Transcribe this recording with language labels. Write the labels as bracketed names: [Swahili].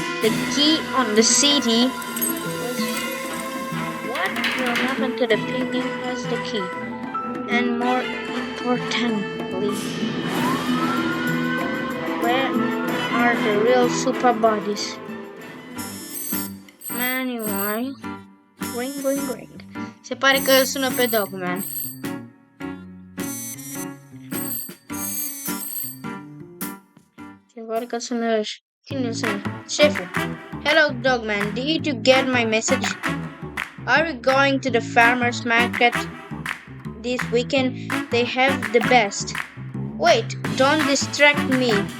[English] The key on the city was... What will happen to the Piggy who has the key? And more importantly, where are the real super bodies? Anyway, ring. [Romanian] Se pare că îl sună pe Dogman. Se pare că sună cine îl sună? Șeful. [English] Hello Dogman, did you get my message? Are we going to the farmer's market this weekend? They have the best. Wait, don't distract me.